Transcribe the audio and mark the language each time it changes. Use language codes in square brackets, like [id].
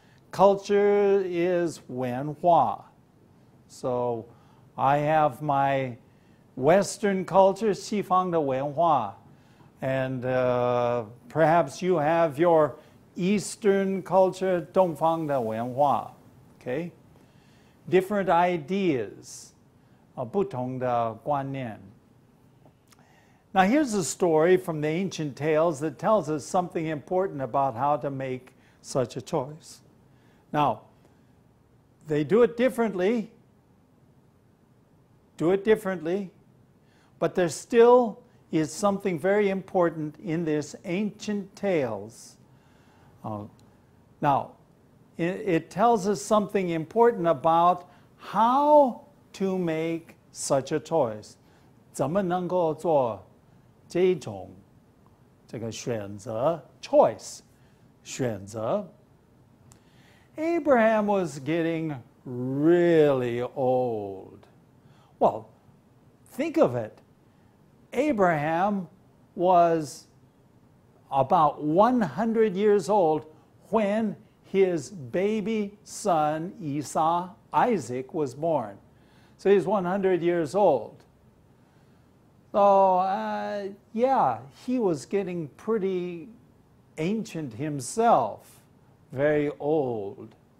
[en] Culture is [zh] 文化. [en] So I have my Western culture, [zh] 西方的文化, [en] and perhaps you have your Eastern culture, [zh] 东方的文化. [en] Okay? different ideas, [zh] 不同的观念。 [en] Now here's a story from the ancient tales that tells us something important about how to make such a choice. Now, they do it differently, but there still is something very important in this ancient tales. Now, it tells us something important about how to make such a choice. [zh] 怎么能够做这种这个选择 choice 选择 [en] Abraham was getting really old. Well, think of it. Abraham was about 100 years old when his baby son Isaac was born. So he's 100 years old. So, yeah, he was getting pretty ancient himself, very old.